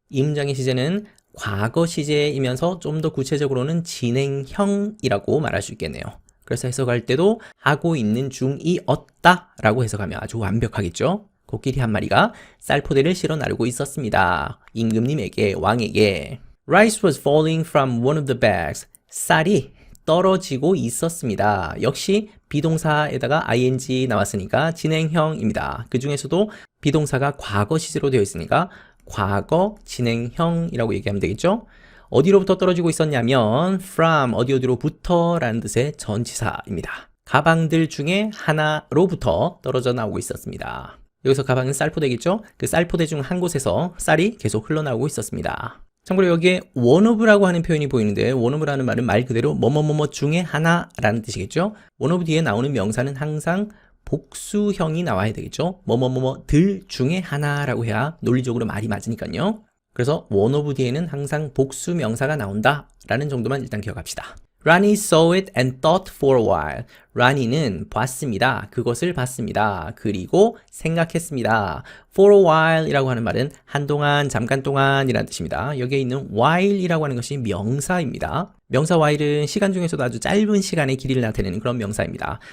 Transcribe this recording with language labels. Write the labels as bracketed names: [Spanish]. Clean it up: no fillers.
[Korean] 이 문장의 시제는 과거 시제이면서 좀 더 구체적으로는 진행형이라고 말할 수 있겠네요. 그래서 해석할 때도 하고 있는 중이었다 라고 해석하면 아주 완벽하겠죠. 코끼리 한 마리가 쌀포대를 실어 나르고 있었습니다. 임금님에게, 왕에게. [English] Rice was falling from one of the bags. [Korean] 쌀이 떨어지고 있었습니다. 역시 비동사에다가 ing 나왔으니까 진행형입니다. 그 중에서도 비동사가 과거 시제로 되어 있으니까 과거 진행형이라고 얘기하면 되겠죠? 어디로부터 떨어지고 있었냐면 from 어디로부터 라는 뜻의 전치사입니다. 가방들 중에 하나로부터 떨어져 나오고 있었습니다. 여기서 가방은 쌀포대겠죠? 그 쌀포대 중 한 곳에서 쌀이 계속 흘러나오고 있었습니다. 참고로 여기에 one of라고 하는 표현이 보이는데 one of라는 말은 말 그대로 뭐뭐뭐뭐 중에 하나라는 뜻이겠죠? one of 뒤에 나오는 명사는 항상 복수형이 나와야 되겠죠? 뭐뭐뭐뭐들 중에 하나라고 해야 논리적으로 말이 맞으니까요. 그래서 one of 뒤에는 항상 복수 명사가 나온다 라는 정도만 일단 기억합시다. [English] Ronnie saw it and thought for a while. [Korean] ronnie는 봤습니다. 그것을 봤습니다. 그리고 생각했습니다. [English] for a while [Korean] 이라고 하는 말은 한동안, 잠깐 동안 이라는 뜻입니다. 여기에 있는 while 이라고 하는 것이 명사입니다. 명사 while은 시간 중에서도 아주 짧은 시간의 길이를 나타내는 그런 명사입니다.